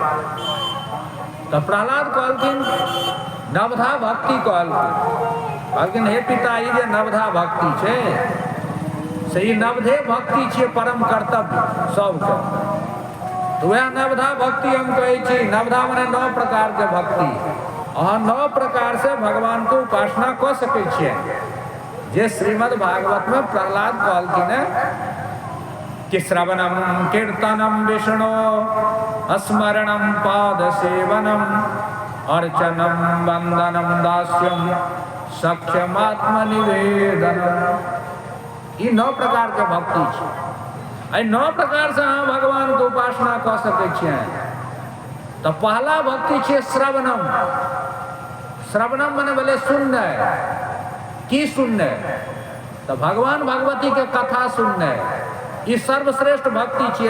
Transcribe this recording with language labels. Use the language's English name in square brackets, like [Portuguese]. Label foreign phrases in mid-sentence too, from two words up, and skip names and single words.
[Maithili] तो प्रहलाद कहलखिन नवधा भक्ति कहलखिन हे पिता, ई जे नवधा भक्ति छै से ई नवधे भक्ति छियै, परम कर्तव्य सबके। तो वह नवधा भक्ति हम कहै छी। नवधा माने 9 प्रकार के भक्ति। अहाँ 9 प्रकार से भगवान के उपासना कऽ सकै छियै। जे श्रीमद् भागवत में प्रहलाद कहलखिन कि [Sanskrit] श्रवणम कीर्तनम विष्णु स्मरणम पाद सेवनम अर्चनम वंदनम दास्यम सख्यमात्मनिवेदनम। [Maithili] ई 9 प्रकार के भक्ति छै। 9 प्रकार से अहाँ भगवान के उपासना कऽ सकै छियै। तो पहला भक्ति छै श्रवणम। श्रवणम माने भेलै सुननाइ। की सुननाइ? तो भगवान भगवती के कथा सुननाइ। ई सर्वश्रेष्ठ भक्ति छियै।